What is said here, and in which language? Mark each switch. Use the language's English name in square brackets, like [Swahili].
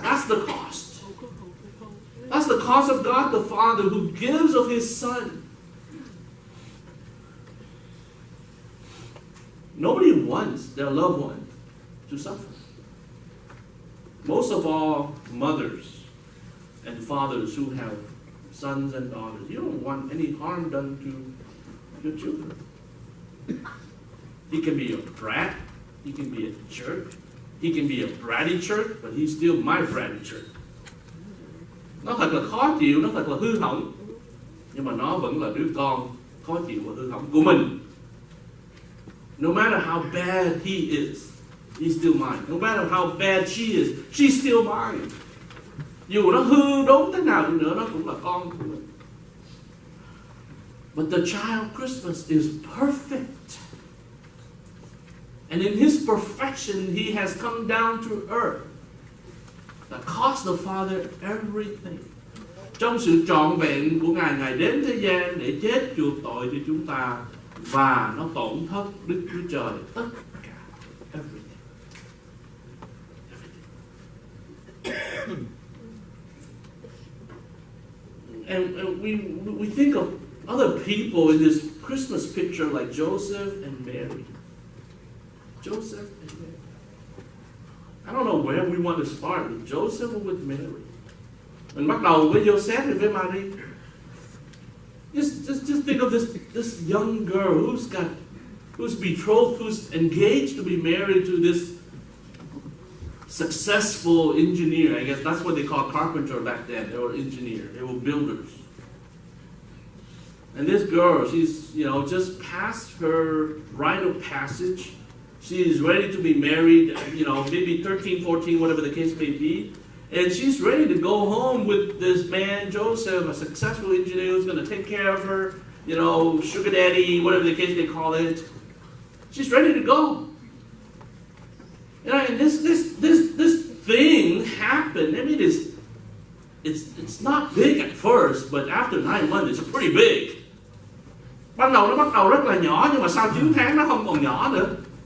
[English] That's the cost. That's the cost of God the Father who gives of His Son. Nobody wants their loved one to suffer. Most of all, mothers and fathers who have sons and daughters, you don't want any harm done to your children. He can be a brat, he can be a jerk, he can be a bratty jerk, but he's still my bratty jerk. [Vietnamese] Nó thật là khó chịu, nó thật là hư hỏng, nhưng mà nó vẫn là đứa con khó chịu và hư hỏng của mình. [English] No matter how bad he is, he's still mine. No matter how bad she is, she's still mine. [Vietnamese] Dù nó hư đốn thế nào đi nữa, nó cũng là con của mình. [English] But the child Christmas is perfect. And in His perfection, He has come down to earth. That cost the Father everything. [Vietnamese] Trong sự trọn vẹn của Ngài, Ngài đến thế gian để chết chuộc tội cho chúng ta, và nó tổn thất Đức Chúa Trời tất cả, [English] everything. And we think of other people in this Christmas picture like Joseph and Mary. Joseph and Mary. I don't know where we want to start, with Joseph or with Mary. [Vietnamese] Mình bắt đầu với Joseph hay với Mary? [English] Just think of this young girl who's betrothed, who's engaged to be married to this successful engineer. I guess that's what they call carpenter back then. They were engineers. They were builders. And this girl, she's just past her rite of passage. She's ready to be married. Maybe 13, 14, whatever the case may be. And she's ready to go home with this man, Joseph, a successful engineer who's going to take care of her, sugar daddy, whatever the case they call it. She's ready to go. And this thing happened. I mean, it's not big at first, but after 9 months, it's pretty big. [Vietnamese] Ban đầu nó bắt đầu rất là nhỏ, nhưng mà sau 9 tháng nó không còn nhỏ nữa.